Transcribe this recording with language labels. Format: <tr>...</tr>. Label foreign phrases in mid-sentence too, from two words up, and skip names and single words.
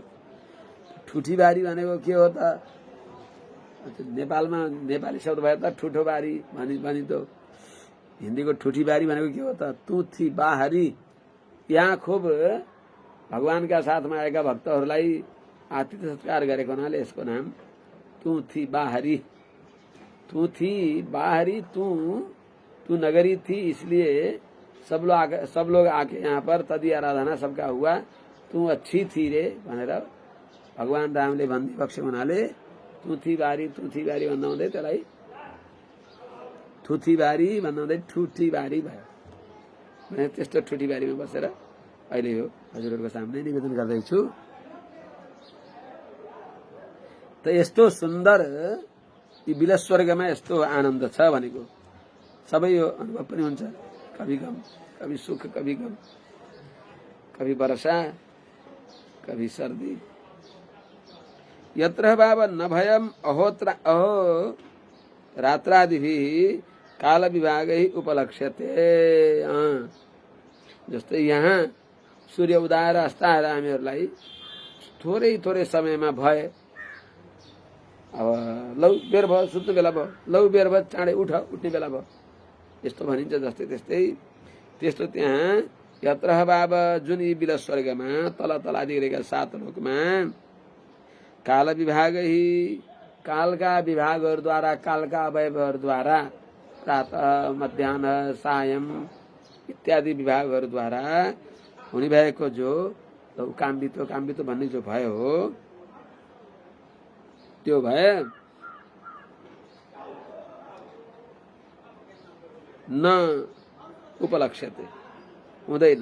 <ne>ठुठीबारी भनेको के हो त? नेपालमा नेपाली शब्द भयो त ठुठोबारी भनिदो, हिन्दीको ठुठीबारी भनेको के हो त? तुथी बाहारी। यहाँ खुब भगवानका साथमा आएका भक्तहरूलाई आतिथ्य सत्कार गरेको हुनाले यसको नाम</ne> <hi>तू थी बाहरी। तू थी बाहरी, तू नगरी थी, इसलिए सब लोग आके यहाँ पर तदी आराधना सबका हुआ। तू अच्छी थी</hi> <ne>रे भनेर भगवान रामले भनिबक्से हुनाले</ne> <hi>तू थी बारी</hi> <ne>भन्दा हुँदै त्यसलाई थुथी बारी भन्दा हुँदै ठुठी बारी भयो। मैले त्यस्तो ठुठी बारीमा बसेर अहिले यो हजुरहरूको सामने निवेदन गर्दैछु। त यस्तो सुन्दर यी बिलस स्वर्गमा यस्तो आनन्द छ भनेको सबै यो अनुभव पनि हुन्छ।</ne> <hi>कभी गम, कभी सुख, कभी गम, कभी वर्षा, कभी सर्दी।</hi> <sa>यत्र भाव न भयम अहो रात्रादिभिः काल विभागै उपलक्ष्यते।</sa> <ne>जस्तै यहाँ सूर्य उदाएर अस्ताएर हामीहरूलाई थोरै समयमा भए, अब लौ बेर भयो, सुत्ने बेला भयो, लौ बेर भयो, चाँडै उठ्ने बेला भयो, यस्तो भनिन्छ। जस्तै त्यस्तो त्यहाँ</ne> <sa>यत्र भाव</sa> <ne>जुन यी बिलस स्वर्गमा तल आदि गरेका 7 लोकमा</ne> <sa>काल विभागै,</sa> <ne>कालका विभागहरूद्वारा, कालका अवयवहरूद्वारा, प्रातः, मध्याह्न, सायं इत्यादि विभागहरूद्वारा हुने भएको जो काम्बितो भन्ने जो भय हो, त्यो भय</ne> <sa>न उपलक्ष्यते,</sa> <ne>हुँदैन।</ne>